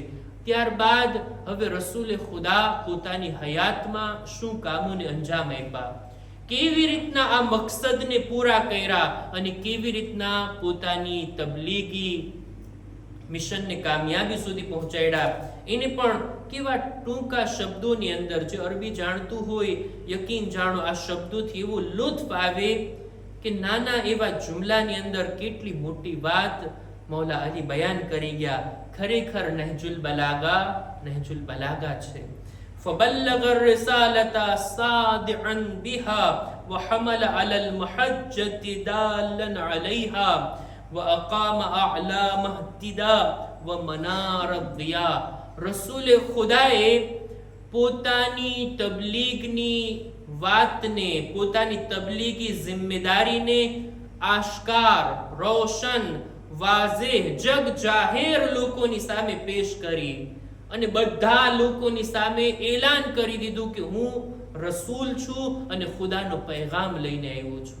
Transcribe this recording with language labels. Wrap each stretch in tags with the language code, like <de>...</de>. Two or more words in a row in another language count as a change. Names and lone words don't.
<gu>ત્યારબાદ હવે રસૂલે ખુદા પોતાની હયાતમાં શું કામોને અંજામ આપ્યા, કેવી રીતના આ મકસદને પૂરા કર્યા અને કેવી રીતના પોતાની તબલીગી મિશનને કામયાબી સુધી પહોંચાડ્યા, એને પણ કેવા ટૂંકા શબ્દોની અંદર, જે અરબી જાણતું હોય યકીન જાણો આ શબ્દોથી એવું લુત્ફ આવે કે નાના એવા જુમલાની અંદર કેટલી મોટી વાત મૌલા અલી બયાન કરી ગયા. ખરેખર નહજુલ બલાગા છે.</gu> <ar>فبلغ الرسالة صادعا بها وحمل على المحجة دالا عليها وأقام أعلام اهتداء ومنار الضياء.</ar> <gu>રસૂલે ખુદાએ પોતાની તબલીગની વાતને, પોતાની તબલીગી જિમ્મેદારીને આશ્કાર, રોશન, વાઝેહ, જગ જાહેર લોકોની સામે પેશ કરી અને બધા લોકોની સામે એલાન કરી દીધું કે હું રસૂલ છું અને ખુદાનો પૈગામ લઈને આવ્યો છું.</gu>